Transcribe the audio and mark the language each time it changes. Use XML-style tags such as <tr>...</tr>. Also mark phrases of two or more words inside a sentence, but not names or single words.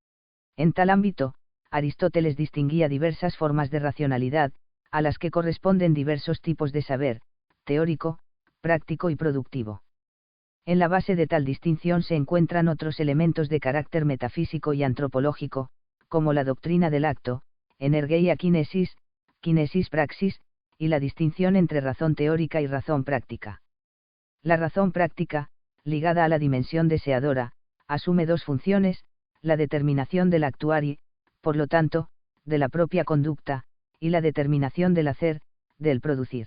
<es>En tal ámbito, Aristóteles distinguía diversas formas de racionalidad, a las que corresponden diversos tipos de saber, teórico, práctico y productivo. En la base de tal distinción se encuentran otros elementos de carácter metafísico y antropológico, como la doctrina del acto,</es> <el>ἐνέργεια κίνησις, κίνησις πρᾶξις,</el> <es>y la distinción entre razón teórica y razón práctica. La razón práctica, ligada a la dimensión deseadora, asume dos funciones, la determinación del actuar y, por lo tanto, de la propia conducta, y la determinación del hacer, del producir.</es>